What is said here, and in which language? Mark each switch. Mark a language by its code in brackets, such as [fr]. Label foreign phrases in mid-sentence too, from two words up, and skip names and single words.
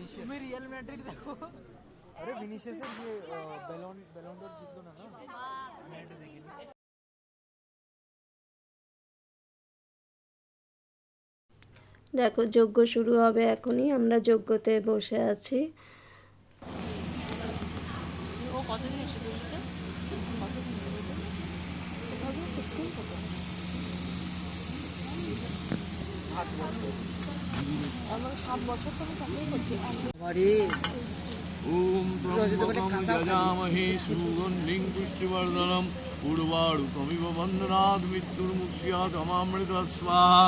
[bn] দেখো যজ্ঞ শুরু হবে এখনই, আমরা যজ্ঞতে বসে আছি। ও কতদিন এসে বলতে [sa] ओम त्र्यंबकं यजामहे सुगन्धिं पुष्टिवर्धनम् उर्वारुकमिव बन्धनात् मृत्युर्मुक्ष्यात् स्वाहा